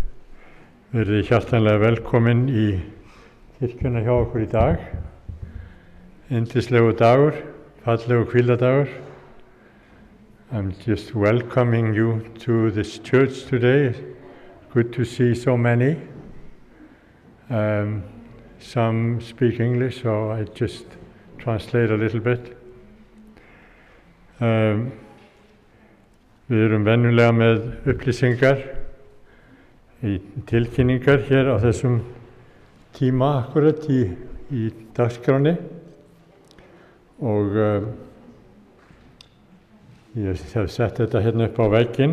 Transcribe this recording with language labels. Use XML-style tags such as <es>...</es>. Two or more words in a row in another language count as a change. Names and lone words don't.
<is>Verið hjartanlega velkomin í kirkjuna hjá okkur í dag. Yndislegu dagur, fallegu hvíldardagur.</is> <en>I'm just welcoming you to this church today. Good to see so many. Some speak English, so I just translate a little bit.</en> <is>Við erum venjulega með upplýsingar í tilkynningar hér á þessum tíma akkurat í dagskránni og ég hef sett þetta hérna upp á vegginn.</is>